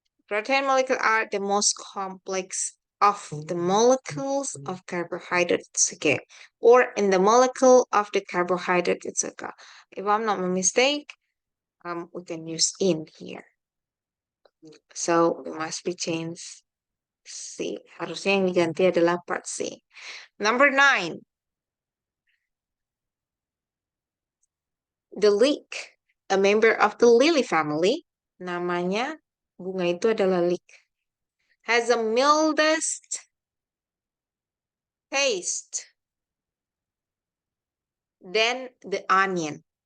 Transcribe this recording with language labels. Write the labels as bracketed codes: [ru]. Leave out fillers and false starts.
[en] Protein molecules are the most complex of the molecules of carbohydrates, okay, or in the molecule of the carbohydrate, etc. If I'm not mistaken, we can use in here. So we must be changed C. [id] Harusnya yang diganti adalah part C. [en] Number 9. The leek, a member of the lily family. [id] Namanya bunga itu adalah leek. [en] Has a mildest taste than the onion.